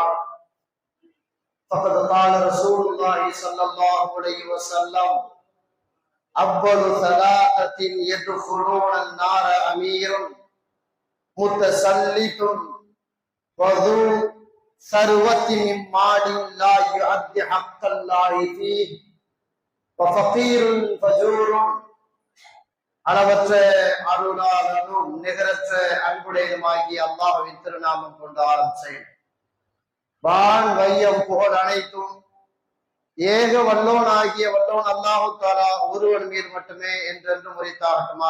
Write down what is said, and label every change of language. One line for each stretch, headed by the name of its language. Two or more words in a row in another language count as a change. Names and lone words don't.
Arabic: فقد قال رسول الله صلى الله عليه وسلم: أول ثلاثة يدخلون النار أمير متسلط وذو ثروة من مال لا يؤدي حق الله فيه وفقير فجور.
Tamil: அளவற்ற அருளாளனும் நிகரற்ற அன்புடையதுமாகிய அல்லாஹ்வின் திருநாமம் கொண்டு ஆரம்பிச்சேன். வான் வையம் புகழ் அனைத்தும் ஏக வல்லோன் ஆகிய வல்லோன்
Arabic: الله تعالى
Tamil: ஒருவன் மீது மட்டுமே என்றென்று முறைத்தாகட்டுமாக.